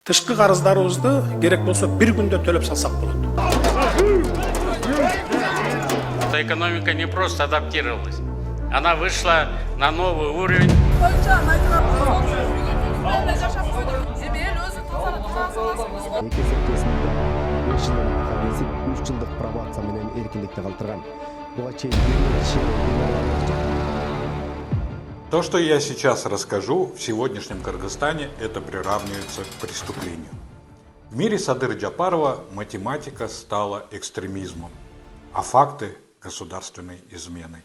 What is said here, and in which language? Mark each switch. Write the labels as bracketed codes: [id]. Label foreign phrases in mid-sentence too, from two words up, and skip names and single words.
[ky] Тышкы карыздарыбызды керек болсо бир күндө төлөп салсак болот. [ru] Экономика не просто адаптировалась, она вышла на новый уровень. [ky] Эки септесинде 5 жылдан ага кесип 3 жылдык пробация менен эркиндикти калтырган. Буга чейин [ru] То, что я сейчас расскажу, в сегодняшнем Кыргызстане это приравнивается к преступлению. В мире Садыр Джапарова математика стала экстремизмом, а факты – государственной изменой.